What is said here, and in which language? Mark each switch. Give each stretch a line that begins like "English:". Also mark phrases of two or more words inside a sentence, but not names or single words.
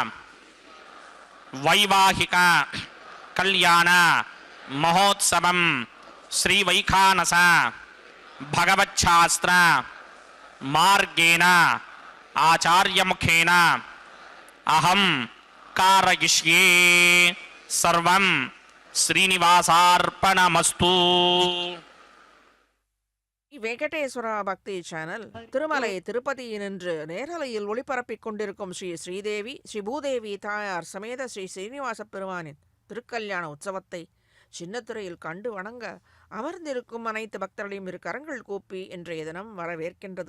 Sanskrit: वैवाहिक कल्याण महोत्सवं श्री वैखानस भगवच्छास्त्र मार्गेण आचार्य मुखेन अहं कारयिष्ये सर्वं श्रीनिवासार्पणमस्तु.
Tamil: வெங்கடேஸ்வரா பக்தி சேனல் திருமலை திருப்பதியினின்று நேரலையில் ஒளிபரப்பிக் கொண்டிருக்கும் ஸ்ரீ ஸ்ரீதேவி ஸ்ரீ பூதேவி தாயார் சமேத ஸ்ரீ ஸ்ரீனிவாச பெருமானின் திருக்கல்யாண உற்சவத்தை சின்னத்திரையில் கண்டு வணங்க அமர்ந்திருக்கும் அனைத்து பக்தர்களையும் இரு கரங்கள் கூப்பி இன்றைய தினம் வரவேற்கின்றது.